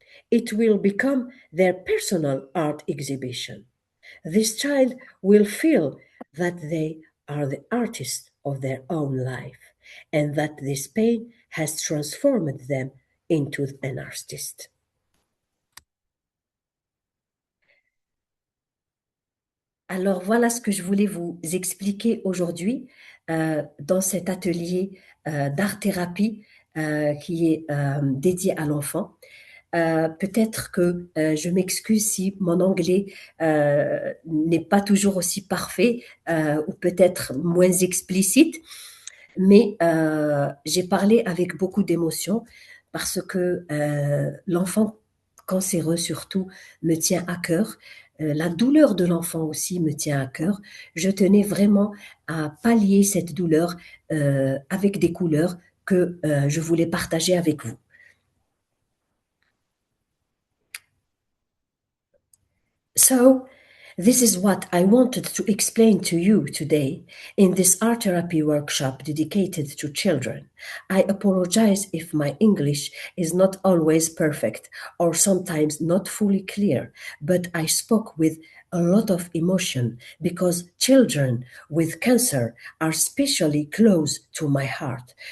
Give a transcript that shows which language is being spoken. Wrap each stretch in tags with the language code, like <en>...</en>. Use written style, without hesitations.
<en>It will become their personal art exhibition. This child will feel that they are the artist of their own life and that this pain has transformed them into an artist.</en> <fr>Alors voilà ce que je voulais vous expliquer aujourd'hui dans cet atelier d'art-thérapie qui est dédié à l'enfant. Peut-être que je m'excuse si mon anglais n'est pas toujours aussi parfait ou peut-être moins explicite, mais j'ai parlé avec beaucoup d'émotion parce que l'enfant cancéreux surtout me tient à cœur. La douleur de l'enfant aussi me tient à cœur. Je tenais vraiment à pallier cette douleur avec des couleurs que je voulais partager avec vous.</fr> <en>So, this is what I wanted to explain to you today in this art therapy workshop dedicated to children. I apologize if my English is not always perfect or sometimes not fully clear, but I spoke with a lot of emotion because children with cancer are especially close to my heart.</en>